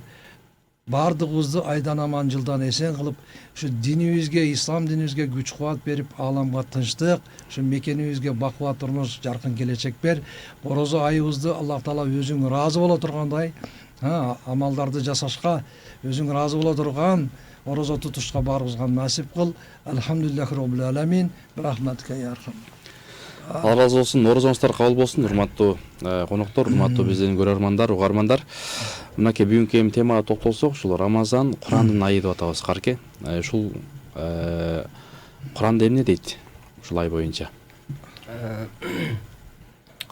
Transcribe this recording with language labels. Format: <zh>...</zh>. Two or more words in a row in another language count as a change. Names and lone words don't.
<ky>Бардыгыбызды айдан аман жылдан эсен кылып, ушу динибизге, ислам динибизге күч кубат берип, ааламга тынчтык, ушу мекенибизге бакубат турмуш, жаркын келечек бер. Орозо айыбызды Аллах Таала өзүң ыраазы боло тургандай амалдарды жасашка, өзүң ыраазы боло турган орозо тутушка баарыбызга насип кыл.</ky> <ar>الحمد لله رب العالمين.</ar> <ky>Рахматка</ky> <ar>يا أرحم.</ar> <ky>Алла разы болсун, орозоңуздар кабыл болсун, урматтуу коноктор, урматтуу биздин көрөрмандар, угармандар. Мынакей бүгүнкү темага токтолсок, ушул Рамазан Курандын айы деп атабыз, Карке. Ушул Куранда эмне дейт ушул ай боюнча?</ky>